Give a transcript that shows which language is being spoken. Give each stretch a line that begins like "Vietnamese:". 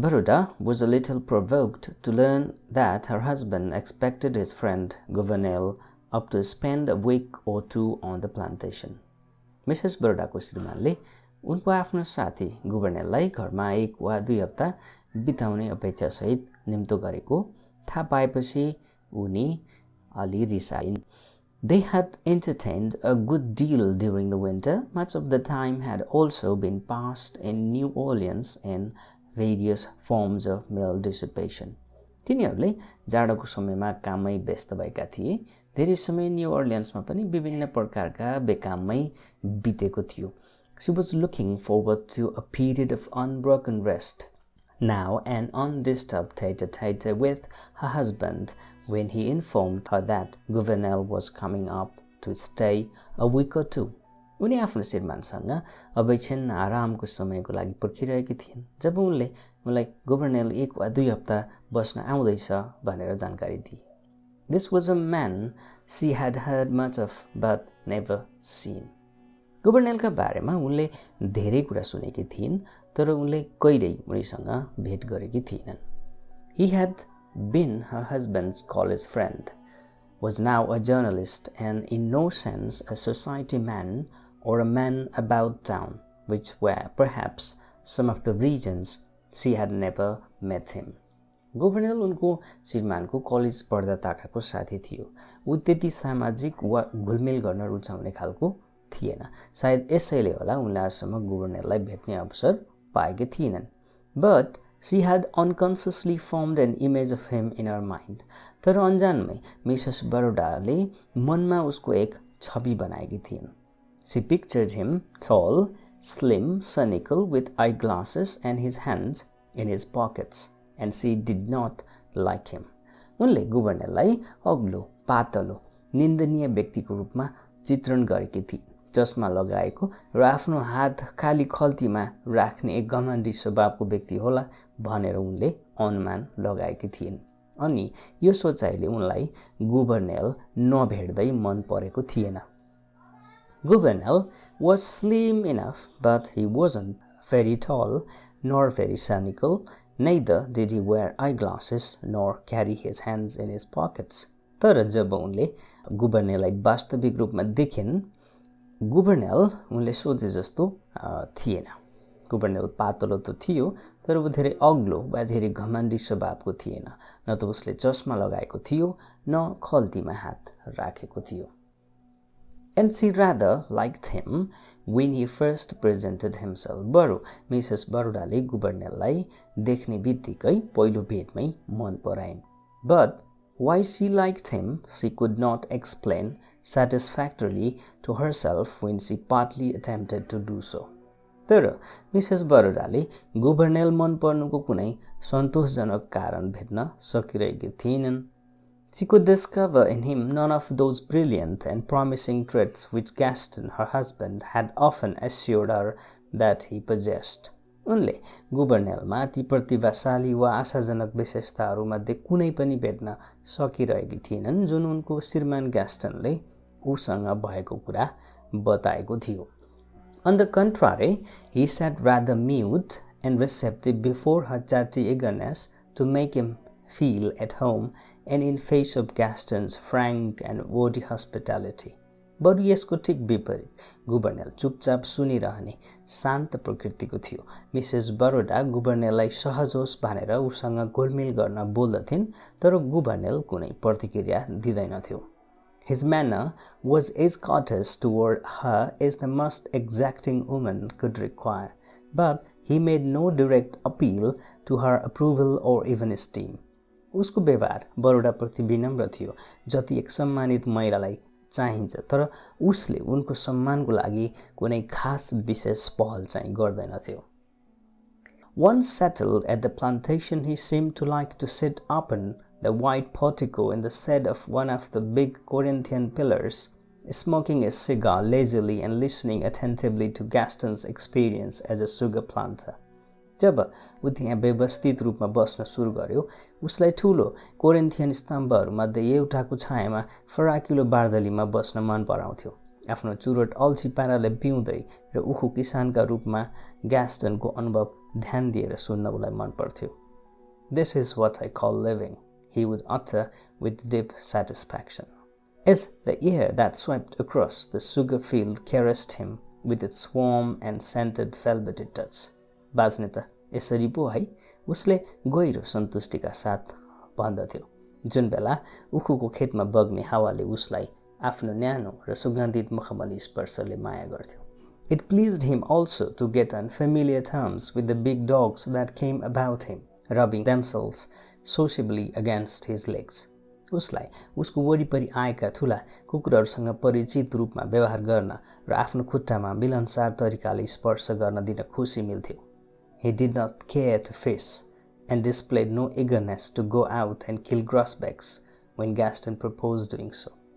English: Baroda was a little provoked to learn that her husband expected his friend Governor up to spend a week or two on the plantation. Mrs.
Nepali: Baroda को श्रीमानले उनको आफ्नो साथी गुभर्नेललाई घरमा 1 वा 2 हप्ता बिताउने अपेक्षा सहित निम्तो गरेको थाहा पाएपछि उनी अलि रिसाइन्।
English: They had entertained a good deal during the winter. Much of the time had also been passed in New Orleans in various forms of male dissipation.
Nepali: तिनीहरूले जाडोको समयमा काममै व्यस्त भएका थिए। धेरै समय न्यू अर्लियन्समा पनि विभिन्न प्रकारका बेकाममै बितेको थियो।
English: She was looking forward to a period of unbroken rest, now an undisturbed tete-a-tete with her husband when he informed her that Governor was coming up to stay a week or two.
Nepali: उनी आफ्नो श्रीमानसँग अब एकछिन Aramco समयको लागि पर्खिरहेकी थिइन् जब उनले उनलाई गुभर्नेल 1 वा 2 हप्ता बस्न आउँदैछ भनेर जानकारी दिए।
English: This was a man she had heard much of but never seen.
Nepali: गुभर्नेलका बारेमा उनले धेरै कुरा सुनेकी थिइन् तर उनले कहिल्यै उनीसँग भेट गरेकी थिइनन्।
English: He had been her husband's college friend, was now a journalist and in no sense a society man or a man about town, which were perhaps some of the reasons she had never met him.
Nepali: गुभर्नेल उनको श्रीमानको college पढ्दा ताकाको साथी थियो। ऊ त्यति सामाजिक वा घुलमिल गर्न रुचाउने खालको थिएन। सायद यसैले होला उनले आजसम्म गुभर्नेललाई भेट्ने अवसर पाएकी थिएनन्।
English: But she had unconsciously formed an image of him in her mind.
Nepali: तर अनजानमै मिसेस बरोडाले मनमा उसको एक छवि बनाएकी थिइन्।
English: She pictured him tall, slim, cynical, with eyeglasses and his hands in his pockets, and she did not like him.
Nepali: उनले गुभर्नेललाई अग्लो, पातलो, निन्दनीय व्यक्तिको रूपमा चित्रण गरेकी थिइन्। चस्मा लगाएको र आफ्नो हात खाली खल्तीमा राख्ने एक घमण्डी स्वभावको व्यक्ति होला भनेर उनले अनुमान लगाएकी थिइन्। अनि यो सोचाइले उनलाई गुभर्नेल नभेट्दै मन परेको थिएन।
English: Governor was slim enough, but he wasn't very tall nor very cynical. Neither did he wear eyeglasses nor carry his hands in his pockets.
Nepali: तर जब उनले गुभर्नेललाई वास्तविक रूपमा देखिन्, गुभर्नेल उनले सोचे जस्तो थिएन। गुभर्नेल पातलो त थियो तर ऊ धेरै अग्लो वा धेरै घमण्डी स्वभावको थिएन। न त उसले चस्मा लगाएको थियो न खल्तीमा हात राखेको थियो।
English: And she rather liked him when he first presented himself.
Nepali: बरु मिसेस बरोडाले गुभर्नेललाई देख्ने बित्तिकै पहिलो भेटमै मन पराइन्।
English: But why she liked him she could not explain satisfactorily to herself when she partly attempted to do so.
Nepali: तर मिसेस बरोडाले गुभर्नेल मन पर्नुको कुनै सन्तोषजनक कारण भेट्न सकिरहेकी थिइनन्।
English: She could discover in him none of those brilliant and promising traits which Gaston, her husband, had often assured her that he possessed.
Nepali: उनले गुभर्नेलमा ती प्रतिभाशाली वा आशाजनक विशेषताहरूमध्ये कुनै पनि भेट्न सकिरहेकी थिएनन् जुन उनको श्रीमान ग्यास्टनले उसँग भएको कुरा बताएको थियो।
English: On the contrary, he sat rather mute and receptive before her chatty eagerness to make him feel at home and in face of Gaston's frank and worthy hospitality.
Nepali: बरु यसको ठिक विपरीत गुभर्नेल चुपचाप सुनिरहने शान्त प्रकृतिको थियो। मिसेस बरोडा गुभर्नेललाई सहज होस् भनेर उसँग घुलमिल गर्न बोल्दथिन् तर गुभर्नेल कुनै प्रतिक्रिया दिँदैनथ्यो।
English: His manner was as courteous toward her as the most exacting woman could require, but he made no direct appeal to her approval or even esteem.
Nepali: उसको व्यवहार बरोडाप्रति विनम्र थियो, जति एक सम्मानित महिलालाई चाहिन्छ, तर उसले उनको सम्मानको लागि कुनै खास विशेष पहल चाहिँ गर्दैनथ्यो.
English: Once settled at the plantation, he seemed to like to sit upon the white portico in the shade of one of the big Corinthian pillars, smoking a cigar lazily and listening attentively to Gaston's experience as a sugar planter.
Nepali: जब ऊ त्यहाँ व्यवस्थित रूपमा बस्न सुरु गर्यो, उसलाई ठूलो Corinthian स्तम्भहरूमध्ये एउटाको छायामा फराकिलो बार्दलीमा बस्न मन पराउँथ्यो. आफ्नो चुरोट अल्छी पाराले पिउँदै र उखु किसानका रूपमा ग्यास्टनको अनुभव ध्यान दिएर सुन्न उलाई मन पर्थ्यो.
English: This is what I call living, he would utter with deep satisfaction. As the air that swept across the sugar field caressed him with its warm and scented velvety touch.
Nepali: बाँच्ने त यसरी पो है, उसले गहिरो सन्तुष्टिका साथ भन्दथ्यो. जुन बेला उखुको खेतमा बग्ने हावाले उसलाई आफ्नो न्यानो र सुगन्धित मुखमली स्पर्शले माया गर्थ्यो.
English: It pleased him also to get on familiar terms with the big dogs that came about him, rubbing themselves sociably against his legs.
Nepali: उसलाई उसको वरिपरि आएका ठूला कुकुरहरूसँग परिचित रूपमा व्यवहार गर्न र आफ्नो खुट्टामा मिलनसार तरिकाले स्पर्श गर्न दिन खुसी मिल्थ्यो.
English: He did not care to fish and displayed no eagerness to go out and kill grosbecks when Gaston proposed doing so.